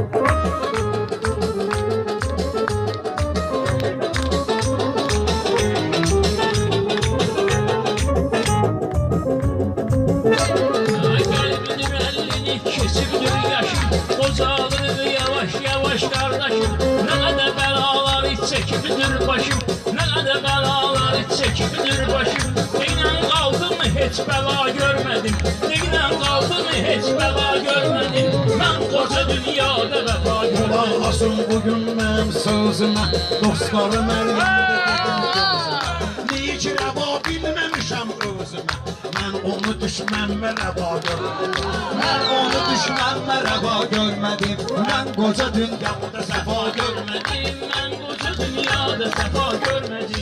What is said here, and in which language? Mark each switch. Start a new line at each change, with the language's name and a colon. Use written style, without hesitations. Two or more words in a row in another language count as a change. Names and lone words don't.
Turkish: Bozalır yavaş yavaş kardeşim, ne kadar belalar çekipdir başım, ne kadar belalar çekipdir başım. Neyle kaldı mı hiç bela görmedim, neyle kaldı mı hiç bela görmedim. Ben koca dünyada vefa görmedim.
Azerbaijani: Kulaq asın bugün mənim sözümə, dostlarım əlimdə Neyi ki rəva bilməmişəm özümə, mən onu düşmənmə rəva görmədim. Ben onu düşmənmə rəva görmədim, mən koca dünyada səfa görmədim, mən koca dünyada səfa görmədim.